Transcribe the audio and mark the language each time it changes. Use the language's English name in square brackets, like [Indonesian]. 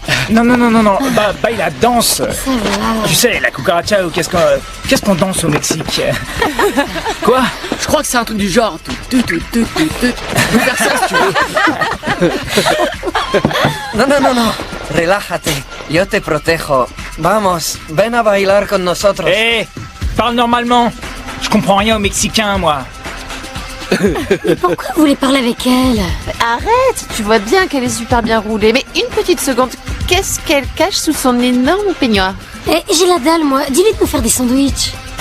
[French] Non. Bah, la danse. Tu sais, la cucaracha ou qu'est-ce qu'on danse au Mexique? Quoi? Je crois que c'est un truc du genre. Tu peux faire ça si tu veux. [Spanish] No. Relájate. Yo te protejo. Vamos, ven a bailar con nosotros. [French] Hé, parle normalement. Je comprends rien au mexicain, moi. Pourquoi vous voulez parler avec elle? Arrête, tu vois bien qu'elle est super bien roulée. Mais une petite seconde, qu'est-ce qu'elle cache sous son énorme peignoir? Eh, j'ai la dalle, moi. Dis-lui de me faire des sandwichs.